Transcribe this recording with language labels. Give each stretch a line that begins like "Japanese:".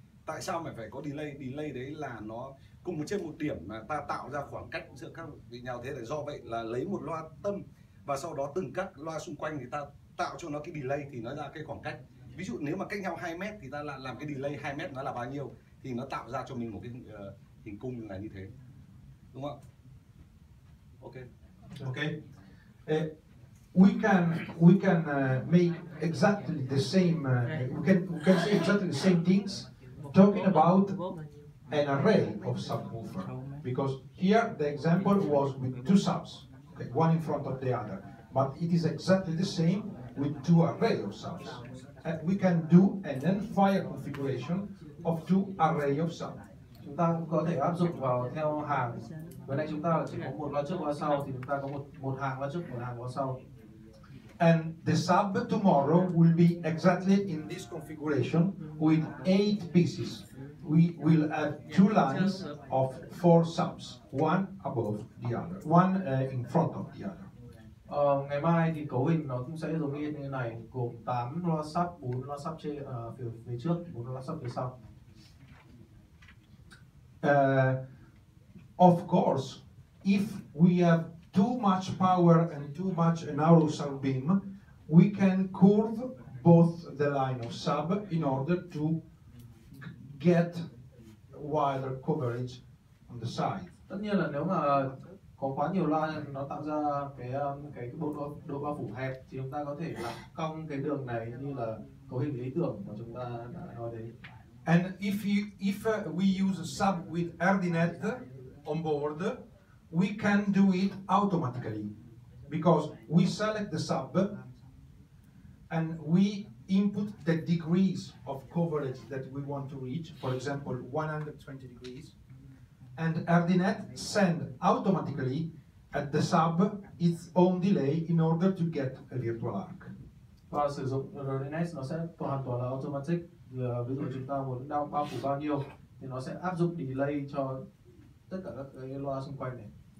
Vietnamese: Tại sao mà phải có delay? Delay đấy là nó cùng trên một điểm mà ta tạo ra khoảng cách giữa các vị nhau, thế là do vậy là lấy một loa tâm và sau đó từng các loa xung quanh thì ta tạo cho nó cái delay thì nó ra cái khoảng cách. ví dụ nếu mà cách nhau 2 mét thì ta làm cái delay 2 mét nó là bao nhiêu, thì nó tạo ra cho mình một cái hình cung là như thế, đúng không ạ?
English: Ok. Okay. We can make exactly the same. We can say exactly the same things, talking about an array of subwoofer. Because here the example was with 2 subs, okay, one in front of the other. But it is exactly the same with 2 array of subs. And we can do an end-fire configuration of 2 array of subs.
Vietnamese: Chúng ta cũng có thể áp dụng vào theo hàng. Vừa nãy chúng ta chỉ có một loa trước loa sau, thì chúng ta có một hàng loa trước, một hàng loa sau.
English: And the sub tomorrow will be exactly in this configuration with 8 pieces. We will have 2 lines of 4 subs, one above the other, one in front of the other.
Vietnamese: Ngày mai thì cấu hình nó cũng sẽ giống như thế này, gồm 8 loa sub, 4 loa sub phía trước, 4 loa sub phía sau.
English: Of course, if we have too much power and too much narrow sub beam, we can curve both the line of sub in order to get wider coverage on the side.
Vietnamese: Tất nhiên là nếu mà có quá nhiều loa nó tạo ra cái độ bao phủ hẹp, thì chúng ta có thể làm cong cái đường này như là cấu hình lý tưởng mà chúng ta đã nói đến.
English: And if we use a sub with AirDNet on board, we can do it automatically, because we select the sub and we input the degrees of coverage that we want to reach, for example 120 degrees, and AirDNet send automatically at the sub its own delay in order to get a virtual arc.
Vietnamese: Và sử dụng RDNet nó sẽ hoàn toàn là automatic. Ví dụ chúng ta muốn bao phủ bao nhiêu thì nó sẽ áp dụng delay cho tất cả các cái loa xung quanh này.